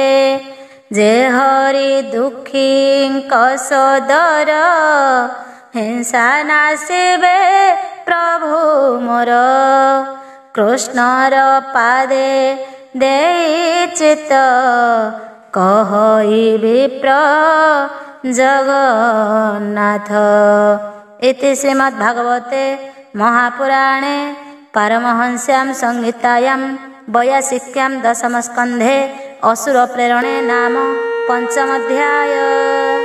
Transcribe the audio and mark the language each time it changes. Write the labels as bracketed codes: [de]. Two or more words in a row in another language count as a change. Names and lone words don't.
[or] ଯେ ହରି ଦୁଃଖୀଙ୍କ ସୋଦର, ହିଂସା ନାଶିବେ ପ୍ରଭୁ ମୋର। କୃଷ୍ଣର ପାଦେ ଦେଇ ଚିତ୍ତ, କହଇ ବିପ୍ର ଜଗନ୍ନାଥ। [sa] इति श्रीमद्भागवते महापुराणे पारमहंस्यां संहितायां वैयासिक्यां दशमस्कन्धे असुर प्रेरणे नाम पंचम अध्याय।